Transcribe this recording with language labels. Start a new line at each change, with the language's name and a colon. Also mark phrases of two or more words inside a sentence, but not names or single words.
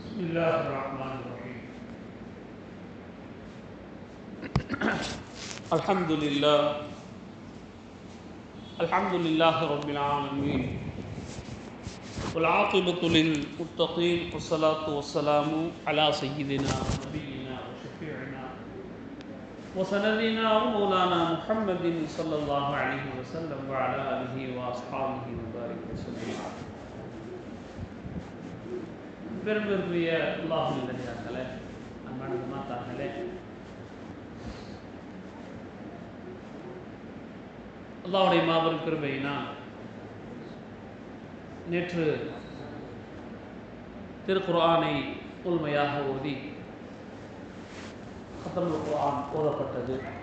Arabic: الله الرحمن الرحيم الحمد لله رب العالمين والعاقبة للمتقين والصلاة والسلام على سيدنا ونبينا وشفيعنا وسندنا ومولانا محمد صلى الله عليه وسلم وعلى آله وأصحابه وبارك وسلم.
Tamil: பெருமைக்குரிய அல்லாஹ்வின் நல்லடியார்களே, அன்பான மாதாக்களே, அல்லாஹ்வுடைய மாபெரும் கிருபையினால் நேற்று திருக்குர்ஆனை முழுமையாக ஓதி
Arabic: ختم القرآن
Tamil: ஓதப்பட்டது.